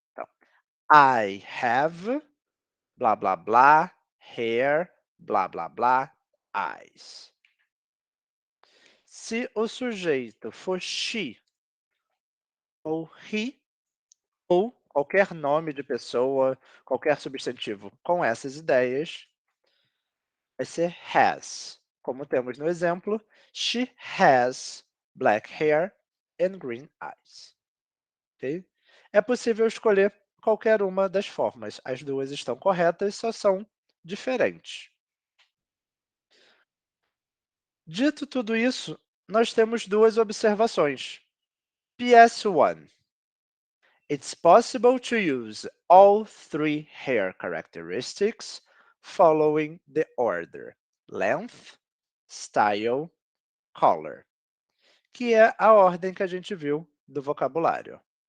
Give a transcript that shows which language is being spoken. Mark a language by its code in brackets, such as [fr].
[pt] Então, I have, blá, blá, blá, hair, blá, blá, blá, eyes. Se o sujeito for she ou he, ou qualquer nome de pessoa, qualquer substantivo com essas ideias, vai ser has. Como temos no exemplo, [en] she has black hair and green eyes. Okay? [pt] É possível escolher qualquer uma das formas. As duas estão corretas, só são diferentes. Dito tudo isso, nós temos duas observações. [en] PS1. It's possible to use all three hair characteristics following the order length, style, color, [pt] que é a ordem que a gente viu do vocabulário.